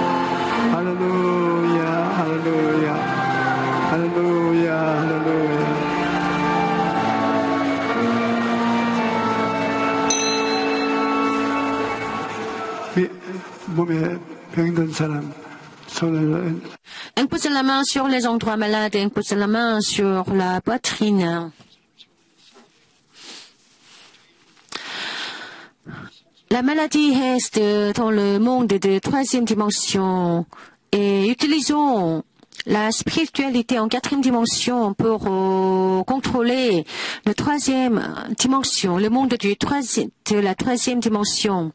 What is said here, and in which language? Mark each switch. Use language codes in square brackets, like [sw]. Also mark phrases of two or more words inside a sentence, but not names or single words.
[ko] 할렐루야 할렐루야 할렐루야 할렐루야. 몸에 병든 사람 손을 [fr] Impose la main sur les endroits malades, impose la main sur la poitrine. La maladie reste dans le monde de troisième dimension et utilisons la spiritualité en quatrième dimension pour contrôler la troisième dimension, le monde de la troisième dimension.